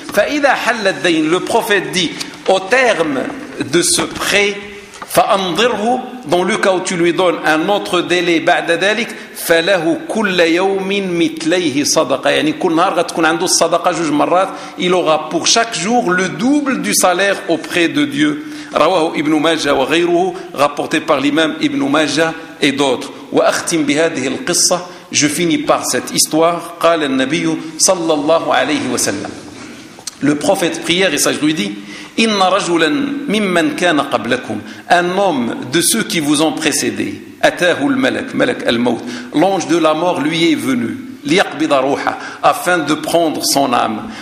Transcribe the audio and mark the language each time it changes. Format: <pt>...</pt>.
<ar>فاذا حل الدين,</ar> <fr>le prophète dit au terme de ce prêt,</fr> <ar>فأنظره,</ar> <fr>dans le cas où tu lui donnes un autre délai</fr> <ar>بعد ذلك, فله كل يوم مثليه صدقة, يعني كل نهار غتكون عنده الصدقة جوج مرات,</ar> <fr>il aura pour chaque jour le double du salaire auprès de Dieu.</fr> <ar>رواه ابن ماجه وغيره,</ar> <fr>rapporté par l'imam ابن ماجه et d'autres.</fr> <ar>وأختم بهذه القصة,</ar> <fr>je finis par cette histoire.</fr> <ar>قال النبي صلى الله عليه وسلم,</ar> <fr>le prophète prière et sage lui dit,</fr> <ar>إن رجلا ممن كان قبلكم,</ar> <fr>un homme de ceux qui vous ont précédé,</fr> <ar>أتاه الملك, ملك الموت,</ar> <fr>l'ange de la mort lui est venu,</fr> <ar>ليقبض روحه,</ar> <fr>afin de prendre son âme.</fr>